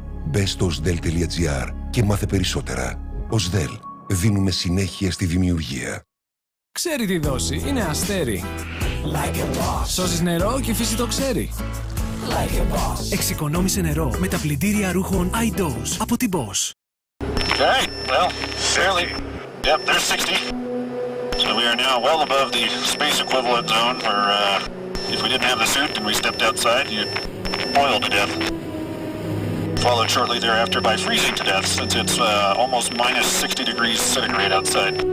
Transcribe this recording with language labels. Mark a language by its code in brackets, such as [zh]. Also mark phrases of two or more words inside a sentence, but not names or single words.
[el] Μπες στο osdel.gr και μάθε περισσότερα. Osdel. Δίνουμε συνέχεια στη δημιουργία. Ξέρει τη δόση. Είναι αστέρι. Σώζεις νερό και η φύση το ξέρει. Εξοικονόμησε νερό με τα πλυντήρια ρούχων iDose από την Bosch. [en] Okay, well, fairly. Yep, there's 60. So we are now well above the space equivalent zone where if we didn't have the suit and we stepped outside, you'd boil to death. Followed shortly thereafter by freezing to death since it's almost minus 60 degrees centigrade outside.